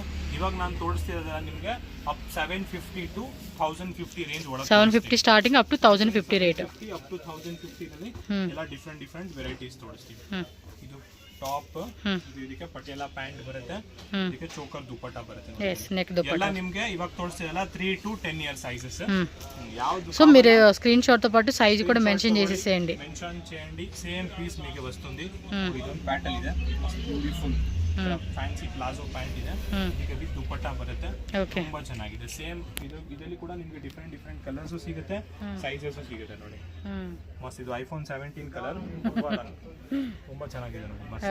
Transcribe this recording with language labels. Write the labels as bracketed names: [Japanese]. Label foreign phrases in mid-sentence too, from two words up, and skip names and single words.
[Kannada] ಇವಾಗ ನಾನು ತೋರಿಸ್ತಿರೋದಲ್ಲ ನಿಮಗೆ [English] up 750 to 1050 range [Kannada] ಒಳಗೆ [English] 750 starting up to 1050 rate. up to 1050 [Kannada] ನಲ್ಲಿ ಎಲ್ಲ [English] different varieties [Kannada] ತೋರಿಸ್ತೀವಿ. ಇದು ಟಾಪ್, ಇದಕ್ಕೆ ಪಟಿಯಾಲ ಪ್ಯಾಂಟ್ ಬರುತ್ತೆ, ಇದಕ್ಕೆ ಚೋಕರ್ ದುಪ್ಪಟ್ಟ ಬರುತ್ತೆ. ಎಸ್ ನೆಕ್ ದುಪ್ಪಟ್ಟ ಎಲ್ಲ ನಿಮಗೆ ಇವಾಗ ತೋರಿಸ್ತಿರಲ್ಲ [English] 3 to 10 year sizes. [Kannada] యాವುದು [Telugu] సో మీరు స్క్రీన్ షాట్ తో పాటు సైజ్ కూడా మెన్షన్ చేసేసేయండి. మెన్షన్ చేయండి. [English] same piece [Telugu] మీకు వస్తుంది. [Kannada] ಇದೊಂದು ಪ್ಯಾಟರ್ನ್ ಇದೆ, [English] beautiful fancy palazzo pant [Kannada] ಇದೆ, ಇದಕ್ಕೆ ವಿತ್ ದುಪ್ಪಟ್ಟ ಬರುತ್ತೆ. ತುಂಬಾ ಚೆನ್ನಾಗಿದೆ. ಸೇಮ್ ಇದರಲ್ಲಿ ಕೂಡ ನಿಮಗೆ [English] different colours [Kannada] ಸಿಗುತ್ತೆ, ಸೈಜಸ್ ಸಿಗುತ್ತೆ ನೋಡಿ. ಮಸ್ತ್. ಇದು ಐಫೋನ್ 17 ಕಲರ್, ತುಂಬಾ ಚೆನ್ನಾಗಿದೆ ನೋಡಿ. ಮಸ್ತ್.